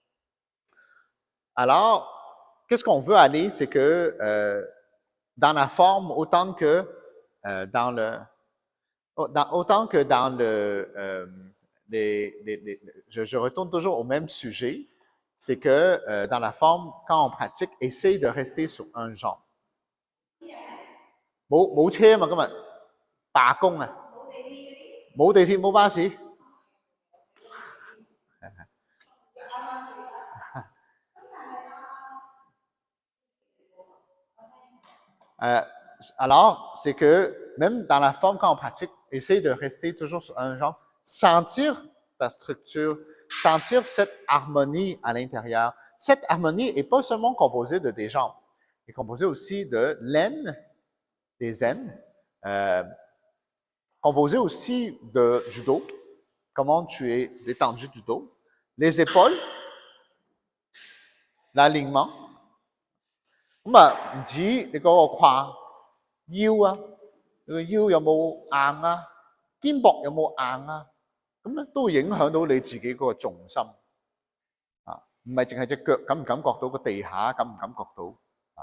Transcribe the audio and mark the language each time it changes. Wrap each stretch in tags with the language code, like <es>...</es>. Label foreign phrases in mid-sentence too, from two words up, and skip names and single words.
<fr>Alors, qu'est-ce qu'on veut aller, c'est que dans la forme, autant que dans le je retourne toujours au même sujet, c'est que dans la forme, quand on pratique, essaye de rester sur un jambe.</fr> <yue>冇車啊嘛，今日罷工啊，冇地鐵冇巴士。</yue> <fr>Alors, c'est que même dans la forme, quand on pratique, essaye de rester toujours sur un jambe, sentir ta structure, sentir cette harmonie à l'intérieur. Cette harmonie n'est pas seulement composée de tes jambes, elle est composée aussi de l'aine, des aines, composée aussi du dos, comment tu es détendu du dos, les épaules, l'alignement.</fr> <yue>咁啊，唔止你嗰個胯、腰啊，你個腰有冇硬啊？肩膊有冇硬啊？咁咧都會影響到你自己嗰個重心啊，唔係淨係隻腳感唔感覺到個地下感唔感覺到啊？</yue>